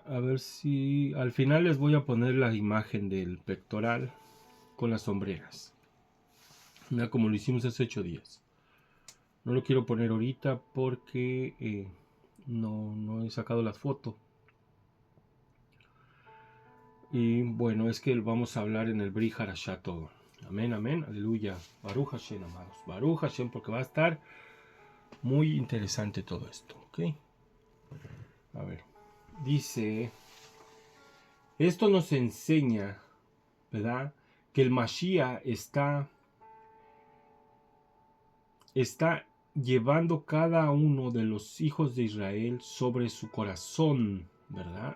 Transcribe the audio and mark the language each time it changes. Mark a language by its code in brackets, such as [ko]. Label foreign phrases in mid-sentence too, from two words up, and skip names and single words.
[es] A ver si al final les voy a poner la imagen del pectoral con las sombreras, ¿verdad? Como lo hicimos hace 8 días. No lo quiero poner ahorita porque no he sacado la foto. Y bueno, es que vamos a hablar en el Bri Harashá todo. Amén, amén, aleluya. [he] ברוך השם, [es] amados. [he] ברוך השם, [es] porque va a estar muy interesante todo esto, ¿ok? A ver, dice, esto nos enseña, ¿verdad? Que el Mashiach está llevando cada uno de los hijos de Israel sobre su corazón, ¿verdad?